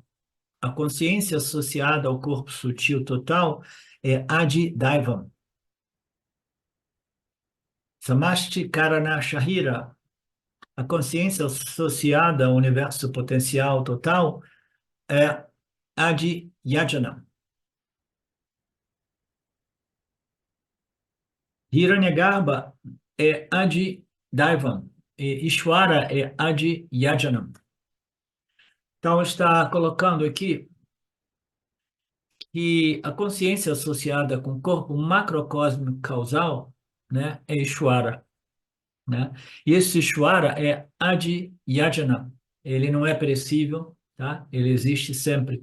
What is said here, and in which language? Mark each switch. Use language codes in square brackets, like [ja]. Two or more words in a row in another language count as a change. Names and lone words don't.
[pt] A consciência associada ao corpo sutil total é [sa] Adi Daivam. Samashti Karana Shahira. [pt] A consciência associada ao universo potencial total é [sa] Adi Yajanam. [pt] Hiranyagarbha é [sa] Adi Daivam. [pt] E Ishvara é [sa] Adi Yajanam. [pt] Então, está colocando aqui que a consciência associada com o corpo macrocósmico causal, né, é Ishvara, né? E esse Ishvara é [sa] Adi Yajana. [pt] Ele não é perecível, tá? Ele existe sempre.